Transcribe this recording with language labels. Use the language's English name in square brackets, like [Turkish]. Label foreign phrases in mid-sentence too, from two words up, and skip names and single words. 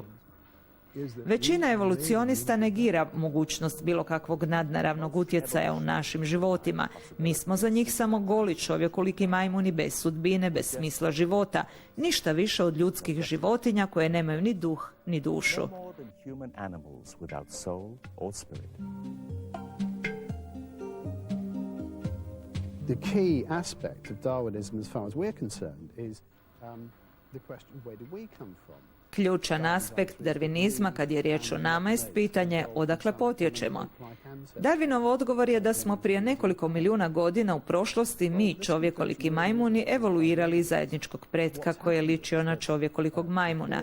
[Croatian] Većina evolucionista negira mogućnost bilo kakvog nadnaravnog utjecaja u našim životima. Mi smo za njih samo goli čovjekoliki majmuni bez sudbine, bez smisla života. Ništa više od ljudskih životinja koje nemaju ni duh, ni dušu. [English] The key aspect of Darwinism, as far as we're concerned, is the question, where do we come from? [Croatian] Ključan aspekt darvinizma kad je riječ o nama jest pitanje odakle potječemo. Darwinov odgovor je da smo prije nekoliko milijuna godina u prošlosti mi, čovjekoliki majmuni, evoluirali iz zajedničkog pretka koji je ličio na čovjekolikog majmuna.